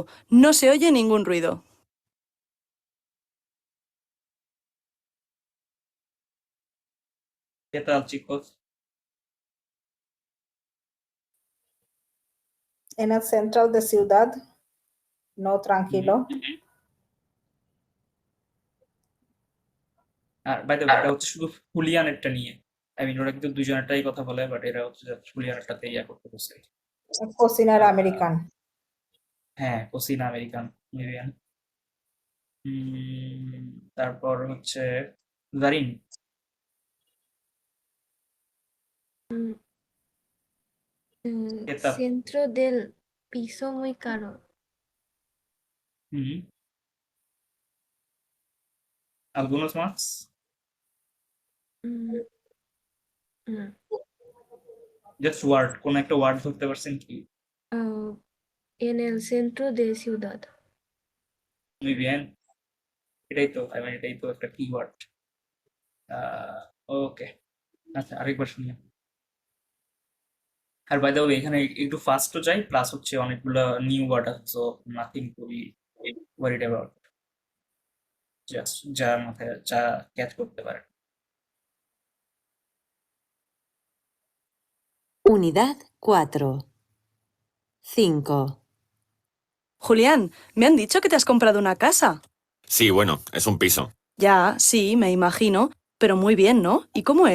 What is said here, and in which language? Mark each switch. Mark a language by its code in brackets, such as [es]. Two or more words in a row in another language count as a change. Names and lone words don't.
[es] No se oye ningún ruido. ¿Qué tal, chicos? En el centro de ciudad, no tranquilo. [bn] আর [en] by the way [bn] এটা হচ্ছে শুধু হুলিয়ানেরটা নিয়ে। [en] I mean [bn] ওরা কিন্তু দুজনেরটাই কথা বলে, বাট এরা হচ্ছে হুলিয়ানেরটাতে ইয়া করতে বসে। [es] Cocina আহ, americana. হ্যাঁ, cocina americana মিলিয়ান। [bn] তারপর হচ্ছে জারিন। Mm, [es] ¿Qué tal? Centro del piso muy caro. হুম, algunos más. Mm, mm, [en] just word, [bn] কোন একটা ওয়ার্ড ধরতে পারছেন কি? [es] ah, en el centro de ciudad. muy bien, [bn] এটাই তো, [en] I mean [bn] এটাই তো একটা কিওয়ার্ড। ওকে, আচ্ছা আরেকবার শুনি। আর [en] by the way [bn] এখানে একটু ফাস্টও যাই, প্লাস হচ্ছে অনেকগুলো [en] new word [bn] আছে, [en] so nothing to be worried about, just [bn] যা মাথায় যা ক্যাচ করতে পারে। [es] Unidad 4. 5. Julián, me han dicho que te has comprado una casa. Sí, bueno, es un piso. Ya, sí, me imagino. Pero muy bien, ¿no? ¿Y cómo es?